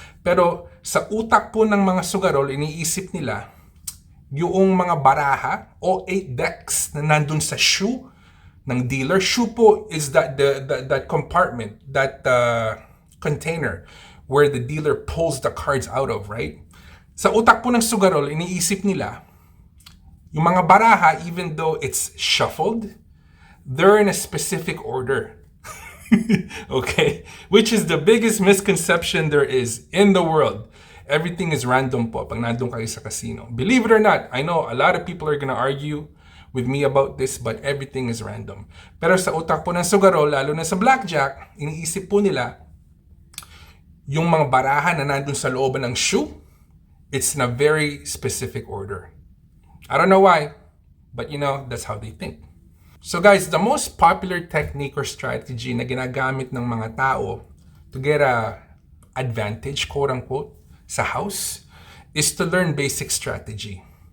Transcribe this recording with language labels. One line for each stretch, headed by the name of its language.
Filipino: Pero sa utak po ng mga sugarol, iniisip nila, yung mga baraha o 8 decks na nandun sa shoe ng dealer.
English: Shoe po is that compartment, that container where the dealer pulls the cards out of, right?
Filipino: Sa utak po ng sugarol, iniisip nila, yung mga baraha,
English: even though it's shuffled, they're in a specific order. Okay? Which is the biggest misconception there is in the world. Everything is random
Filipino: po pag nandun kayo sa casino.
English: Believe it or not, I know a lot of people are gonna argue with me about this, but everything is random.
Filipino: Pero sa utak po ng sugarol, lalo na sa blackjack, iniisip po nila, yung mga baraha na nandun sa looban ng shoe,
English: it's in a very specific order. I don't know why, but that's how they think. So guys, the most popular technique or strategy
Filipino: na ginagamit ng mga tao
English: to get a advantage, quote-unquote, sa house, is to learn basic strategy.